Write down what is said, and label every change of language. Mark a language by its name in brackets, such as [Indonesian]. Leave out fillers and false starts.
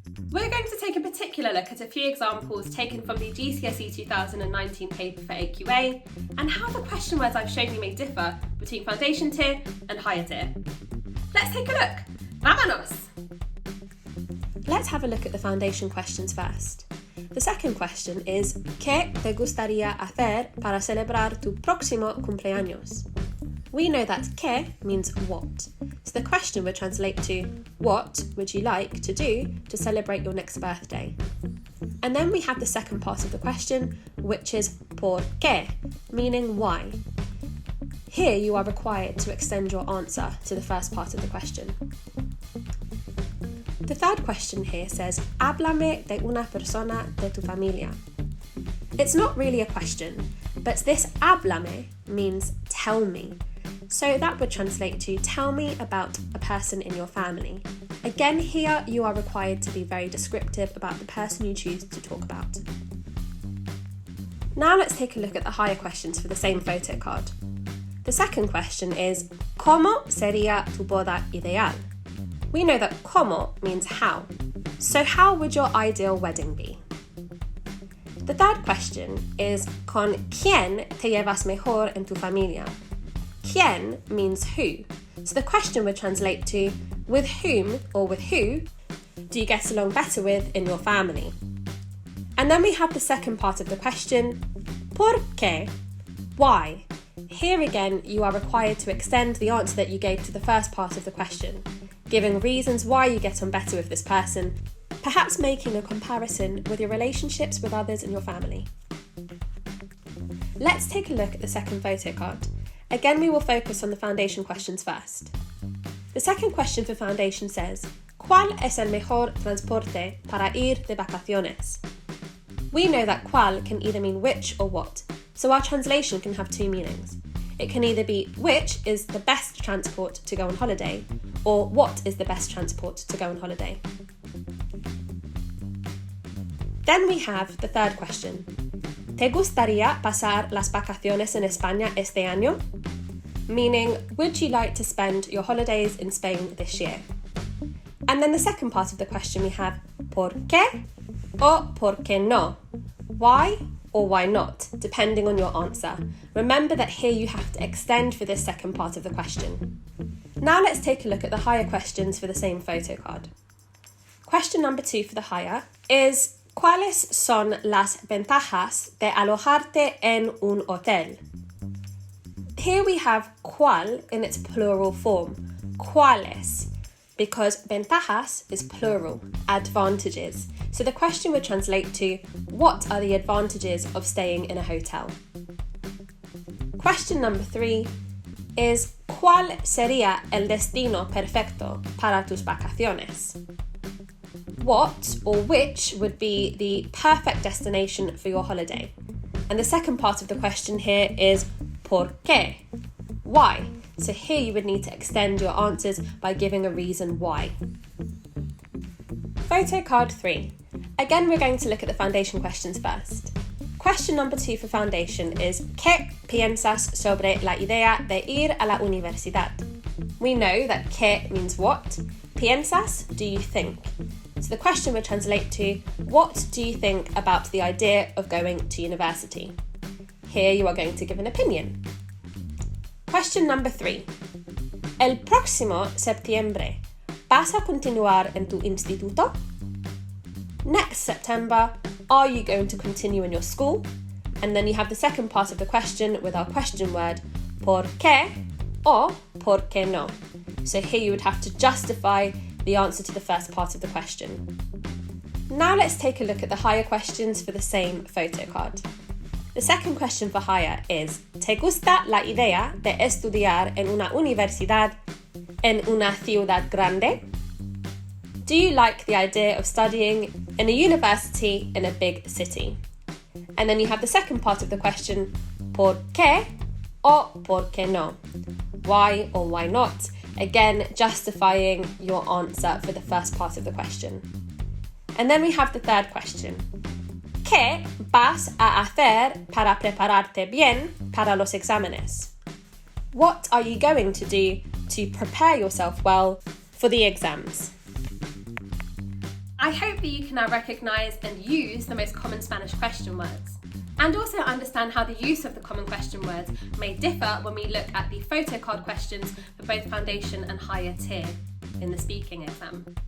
[English] We're going to take a particular look at a few examples taken from the GCSE 2019 paper for AQA and how the question words I've shown you may differ between foundation tier and higher tier. Let's take a look. [Spanish] Vámonos! [English] Let's have a look at the foundation questions first. The second question is, [Spanish] ¿Qué te gustaría hacer para celebrar tu próximo cumpleaños? [English] We know that ¿qué means what, so the question would translate to what would you like to do to celebrate your next birthday? And then we have the second part of the question, which is [Spanish] ¿por qué?, [English] meaning why. Here you are required to extend your answer to the first part of the question. The third question here says, [Spanish] háblame de una persona de tu familia. [English] It's not really a question, but this háblame means tell me. So that would translate to tell me about a person in your family. Again, here you are required to be very descriptive about the person you choose to talk about. Now let's take a look at the higher questions for the same photo card. The second question is, [Spanish] ¿Cómo sería tu boda ideal? [English] We know that ¿cómo means how. So how would your ideal wedding be? The third question is, [Spanish] ¿Con quién te llevas mejor en tu familia? [English] ¿Quién means who. So the question would translate to, with whom or with who do you get along better with in your family? And then we have the second part of the question, [Spanish] ¿Por qué? [English] Why? Here again, you are required to extend the answer that you gave to the first part of the question, giving reasons why you get on better with this person, perhaps making a comparison with your relationships with others in your family. Let's take a look at the second photo card. Again, we will focus on the foundation questions first. The second question for foundation says, [Spanish] ¿Cuál es el mejor transporte para ir de vacaciones? [English] We know that cuál can either mean which or what, so our translation can have two meanings. It can either be which is the best transport to go on holiday, or what is the best transport to go on holiday. Then we have the third question. [Spanish] ¿Te gustaría pasar las vacaciones en España este año? [English] Meaning, would you like to spend your holidays in Spain this year? And then the second part of the question we have, [Spanish] ¿Por qué? [English] Or [Spanish] ¿por qué no? [English] Why or why not, depending on your answer. Remember that here you have to extend for this second part of the question. Now let's take a look at the higher questions for the same photo card. Question number 2 for the higher is, [Spanish] ¿Cuáles son las ventajas de alojarte en un hotel? [English] Here we have cuál in its plural form, cuáles, because ventajas is plural, advantages. So the question would translate to, what are the advantages of staying in a hotel? Question number 3 is, [Spanish] ¿Cuál sería el destino perfecto para tus vacaciones? [English] What or which would be the perfect destination for your holiday? And the second part of the question here is [Spanish] ¿Por qué? [English] Why? So here you would need to extend your answers by giving a reason why. Photo card 3. Again, we're going to look at the foundation questions first. Question number 2 for foundation is [Spanish] ¿Qué piensas sobre la idea de ir a la universidad? [English] We know that ¿qué means what, piensas, do you think? So the question would translate to what do you think about the idea of going to university? Here you are going to give an opinion. Question number 3. [Spanish] El próximo septiembre, ¿vas a continuar en tu instituto? [English] Next September, are you going to continue in your school? And then you have the second part of the question with our question word, [Spanish] ¿por qué? [English] Or [Spanish] ¿por qué no? [English] So here you would have to justify the answer to the first part of the question. Now let's take a look at the higher questions for the same photo card. The second question for higher is [Spanish] ¿Te gusta la idea de estudiar en una universidad en una ciudad grande? [English] Do you like the idea of studying in a university in a big city? And then you have the second part of the question, [Spanish] ¿por qué? [English] Or [Spanish] ¿por qué no? [English] Why or why not? Again, justifying your answer for the first part of the question. And then we have the third question. [Spanish] ¿Qué vas a hacer para prepararte bien para los exámenes? [English] What are you going to do to prepare yourself well for the exams? I hope that you can now recognise and use the most common Spanish question words, and also understand how the use of the common question words may differ when we look at the photo card questions for both foundation and higher tier in the speaking exam.